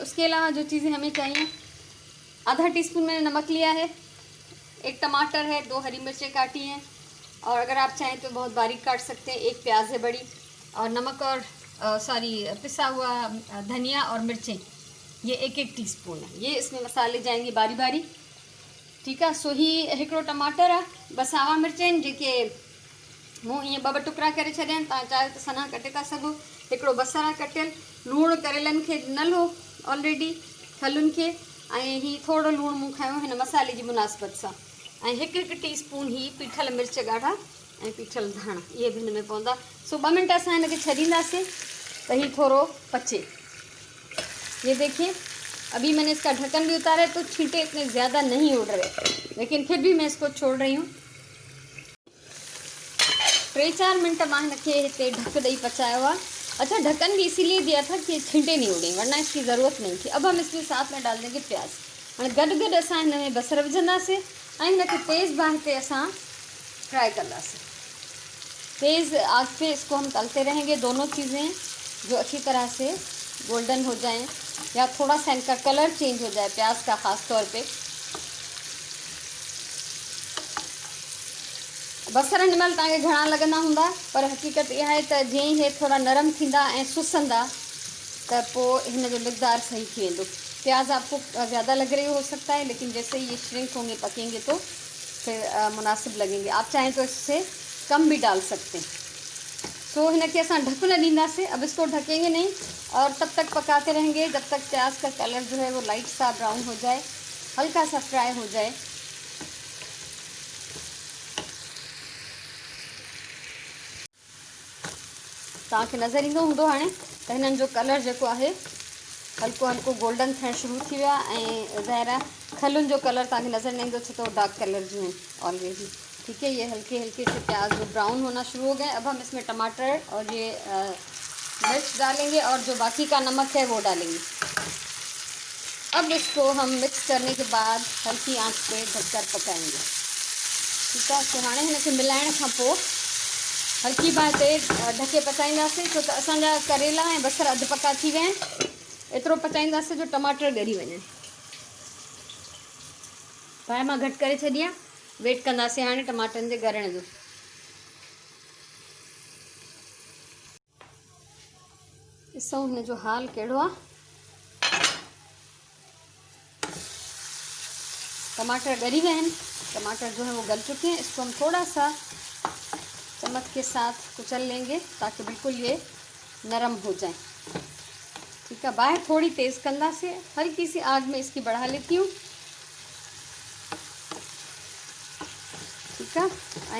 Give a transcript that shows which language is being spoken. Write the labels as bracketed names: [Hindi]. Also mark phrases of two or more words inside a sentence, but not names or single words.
[Urdu] اس کے علاوہ جو چیزیں ہمیں چاہئیں، آدھا ٹی سپون میں نے نمک لیا ہے، ایک ٹماٹر ہے، 2 ہری مرچیں کاٹی ہیں، اور اگر آپ چاہیں تو بہت باریک کاٹ سکتے ہیں، ایک پیاز ہے بڑی، اور نمک اور پسا ہوا دھنیا اور مرچیں، یہ 1-1 ٹی سپون ہے. یہ اس میں مسالے جائیں گے باری باری، ٹھیک ہے. [Sindhi] सो ही हिकिड़ो टमाटर आहे, ॿ सावा मिर्च आहिनि जेके मूं ईअं 2 टुकड़ा करे छॾिया आहिनि, तव्हां चाहे त सन्हा कटे था सघो। हिकिड़ो बसर आहे कटियल। लूणु करेलनि खे ॾिनल हो ऑलरेडी, खलुनि खे, ऐं ही थोरो लूणु मूं खयो हिन मसाले जी मुनासिबत सां। ऐं 1-1 टीस्पून ही पीठल मिर्च ॻाढ़ा ऐं पीठल धाणा, इहे बि हिन में पवंदा। सो 2 मिंट असां हिनखे छॾींदासीं त ही थोरो पचे। [Urdu] یہ دیکھیے، ابھی میں نے اس کا ڈھکن بھی اتارا ہے، تو چھینٹے اتنے زیادہ نہیں اڑ رہے، لیکن پھر بھی میں اس کو چھوڑ رہی ہوں. [Sindhi] 3-4 मिनट मां हिनखे हिते ढक ॾेई पचायो आहे। [Urdu] اچھا، ڈھکن بھی اسی لیے دیا تھا کہ چھینٹے نہیں اڑے، ورنہ اس کی ضرورت نہیں تھی. اب ہم اس کے ساتھ میں ڈال دیں گے پیاز. हाँ, [Sindhi] गॾु असां हिन में बसर विझंदासीं ऐं हिनखे तेज़ बाहि ते असां फ्राई कंदासीं। [Urdu] تیز آگ پہ اس کو ہم تلتے رہیں گے. دونوں چیزیں جو اچھی طرح سے گولڈن ہو جائیں، یا تھوڑا سا ان کا [English] colour change [Urdu] ہو جائے، پیاز کا خاص طور پہ. [Sindhi] बसर हिन महिल तव्हांखे घणा लॻंदा हूंदा, पर हक़ीक़त इहा आहे त जीअं ई हे थोड़ा नरम थींदा ऐं सुसंदा त पोइ हिन जो मिक़दार सही थी वेंदो। [Urdu] پیاز آپ کو زیادہ لگ رہی ہو سکتا ہے، لیکن جیسے یہ شرنک ہوں گے، پکیں گے، تو پھر مناسب لگیں گے. آپ چاہیں تو اس سے کم بھی ڈال سکتے ہیں. [Sindhi] सो हिनखे असां ढक न ॾींदासीं। [Urdu] اب اس کو ڈھکیں گے نہیں اور تب تک پکاتے رہیں گے جب تک پیاز کا کلر جو ہے وہ لائٹ سا براؤن ہو جائے، ہلکا سا فرائی ہو جائے. [Sindhi] तव्हांखे नज़र ईंदो हूंदो हाणे त हिननि जो कलर जेको आहे हल्को हल्को गोल्डन थियणु शुरू थी वियो आहे, ऐं ज़ाहिर आहे खलुनि जो कलर तव्हांखे नज़र न ईंदो, छो त [English] dark colour [Sindhi] जो हैं ऑलरेडी, [Urdu] ٹھیک ہے. یہ ہلکے ہلکے سے پیاز جو براؤن ہونا شروع ہو گئے۔ اب ہم اس میں ٹماٹر اور یہ مرچ ڈالیں گے، اور جو باقی کا نمک ہے وہ ڈالیں گے. اب اس کو ہم مکس کرنے کے بعد ہلکی آنچ پہ ڈھک کر پکائیں گے، ٹھیک ہے. [Sindhi] तो हाणे हिनखे मिलाइण खां पोइ हल्की बाहि ते ढके पचाईंदासीं, छो त असांजा करेला ऐं बसर अधु पका थी विया आहिनि। एतिरो पचाईंदासीं जो टमाटर ॻरी वञनि। बाहि मां घटि करे छॾी आहे, वेट कंदासीं हाणे टमाटनि जे ॻरण जो। ॾिसूं हिन जो हाल कहिड़ो आहे। [Urdu] ٹماٹر ڳری گئے ہیں، ٹماٹر جو ہے وہ گل چکے ہیں. اس کو ہم تھوڑا سا چمچ کے ساتھ کچل لیں گے تاکہ بالکل یہ نرم ہو جائے، ٹھیک ہے. باہر تھوڑی تیز کندا سے، ہلکی سی آگ میں اس کی بڑھا لیتی ہوں، ٹھیک ہے.